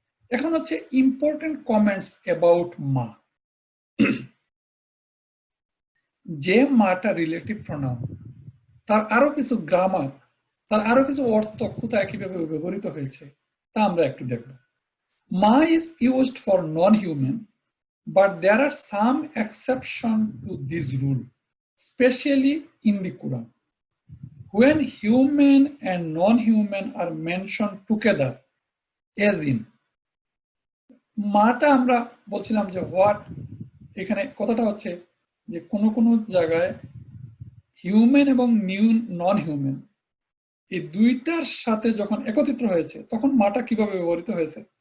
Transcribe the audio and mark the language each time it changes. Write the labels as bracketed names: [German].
[Bangla] এখন হচ্ছে [English] Important comments about মা। [Bangla] যে মাটা রিলেটিভ প্রোনাউন, তার আরো কিছু গ্রামার, তার আরো কিছু অর্থ কোথায় কিভাবে ব্যবহৃত হয়েছে তা আমরা একটু দেখব। [English] মা is used for non human, but there are some exceptions to this rule, especially in the Quran. When human and non-human are mentioned together, as in, [Bangla] মাটা আমরা বলছিলাম যে হোয়াট, এখানে কথাটা হচ্ছে যে কোনো কোনো জায়গায় হিউম্যান এবং নন হিউম্যান এই দুইটার সাথে যখন একত্রিত হয়েছে তখন মাটা কিভাবে ব্যবহৃত হয়েছে।